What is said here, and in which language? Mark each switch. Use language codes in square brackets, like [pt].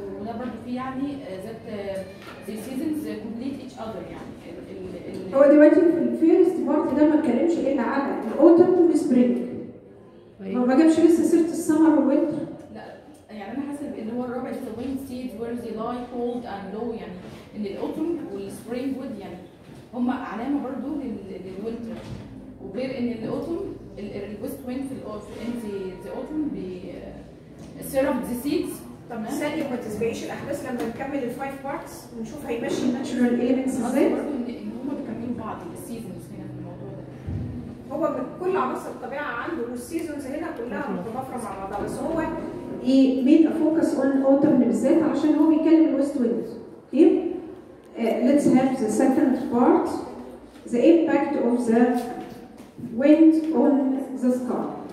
[ar] وده برضه فيه يعني [en] that the seasons complete each other. [ar] يعني هو دلوقتي في الفيرست بارت ده ما اتكلمش الا على الاوتوم والسبرينج، ما جابش لسه سيره السمر والوينتر. لا يعني انا حاسه اللي هو الرابع [en] the wind seeds where they lie cold and low، [ar] يعني ان الاوتوم والسبرينج وود يعني هم علامه برضه للوينتر، وغير ان الاوتوم الويست ويند في الاوتوم سيرب ذا سيدز. طب ثانيه ما تسبقيش الاحداث لما نكمل الفايف بارتس ونشوف هيمشي الناتشورال اليمنتس ازاي. برضه ان هم بيكملوا بعض السيزونز هنا في الموضوع ده. هو كل عناصر الطبيعه عنده والسيزونز هنا كلها متضافره مع بعضها، بس هو ميد ا فوكس اون اوتوم بالذات علشان هو بيتكلم الويست ويند. [en] Okay? let's have the second part, the impact of the wind on the sky.